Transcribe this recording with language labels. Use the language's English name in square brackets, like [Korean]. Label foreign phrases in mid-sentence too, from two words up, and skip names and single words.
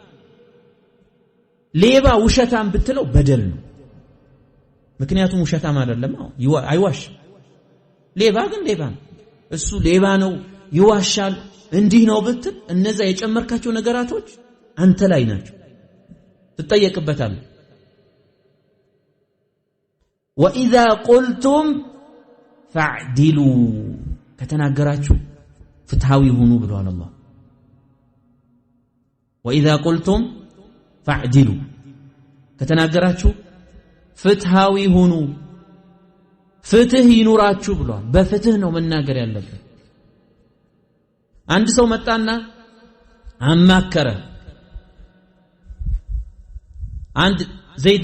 [Amharic] ሌባ ውሸታም ብትለው በደል ነው ምክንያቱም ውሸታም አይደለም አይዋሽም ሌባ ግን ሌባ ነው እሱ ሌባ ነው ይዋሻል እንዲህ ነው ብትል እነዛ የጨመርካቸው ነገራቶች አንተ ላይ ናቸው ትጠየቅበታለህ [Arabic] وإذا قلتم فاعدلوا [Amharic] ከተናገራችሁ ፍትሃዊ ሁኑ ብሏል አላህ [Arabic] وإذا قلتم فاعدلوا [Amharic] ከተናገራችሁ ፍትሃዊ ሁኑ ፍትህ ይኑራችሁ ብሏል በፍትህ ነው መናገር ያለበት አንድ ሰው መጣና አማከረ አንድ ዘይድ